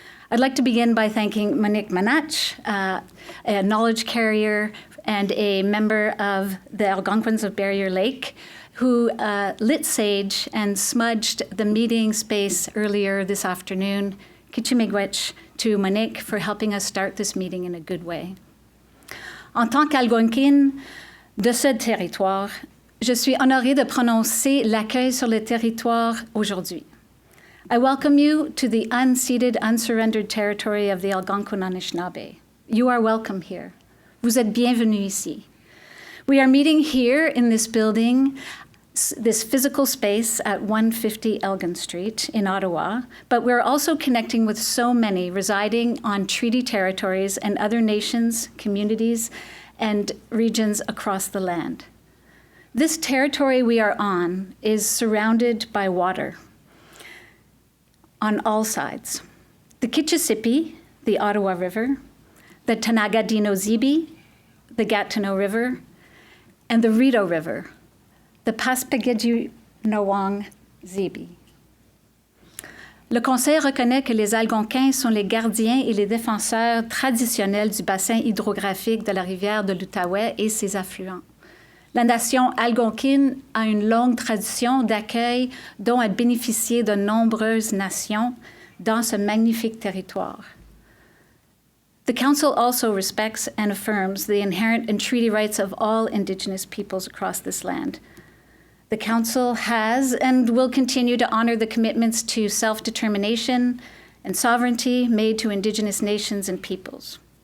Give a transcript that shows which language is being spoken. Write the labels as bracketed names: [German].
[English] I'd like to begin by thanking Monique Manach, a knowledge carrier and a member of the Algonquins of Barrier Lake, who lit sage and smudged the meeting space earlier this afternoon. Kichimigwech to Monique for helping us start this meeting in a good way. [French] En tant qu'Algonquine de ce territoire, je suis honorée de prononcer l'accueil sur le territoire aujourd'hui. [English] I welcome you to the unceded, unsurrendered territory of the Algonquin Anishinaabe. You are welcome here. [French] Vous êtes bienvenus ici. [English] We are meeting here in this building, this physical space at 150 Elgin Street in Ottawa, but we're also connecting with so many residing on treaty territories and other nations, communities, and regions across the land. This territory we are on is surrounded by water on all sides. The Kitchissippi, the Ottawa River, the Tanagadino-Zibi, the Gatineau River, and the Rideau River, the Paspagédunoowang-Zibi. [French] Le Conseil reconnaît que les Algonquins sont les gardiens et les défenseurs traditionnels du bassin hydrographique de la rivière de l'Outaouais et ses affluents. La nation algonquine a une longue tradition d'accueil dont a bénéficié de nombreuses nations dans ce magnifique territoire. [English] The Council also respects and affirms the inherent and treaty rights of all Indigenous peoples across this land. The Council has and will continue to honor the commitments to self-determination and sovereignty made to Indigenous nations and peoples.